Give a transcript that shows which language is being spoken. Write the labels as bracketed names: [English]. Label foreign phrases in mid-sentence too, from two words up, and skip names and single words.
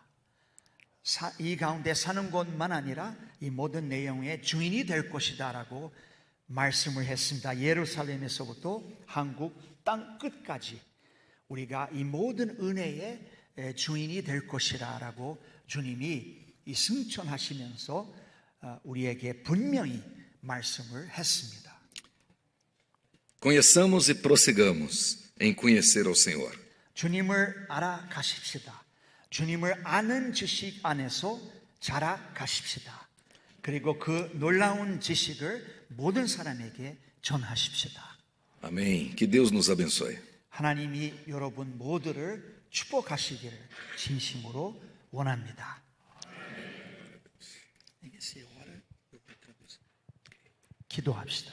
[Korean] 이 가운데 사는 것만 아니라 이 모든 내용의 주인이 될 것이다 라고 말씀을 했습니다. 예루살렘에서부터 한국 땅 끝까지 우리가 이 모든 은혜의 주인이 될 것이라 라고 주님이 이 승천하시면서 우리에게 분명히 말씀을 했습니다. [Portuguese] Conheçamos e prossigamos em conhecer ao Senhor. [Korean] 주님을 알아가십시다. 주님을 아는 지식 안에서 자라가십시다. 그리고 그 놀라운 지식을 모든 사람에게 전하십시다. [Portuguese] Amém. Que Deus nos abençoe. [Korean] 하나님이 여러분 모두를 축복하시기를 진심으로 원합니다. 기도합시다.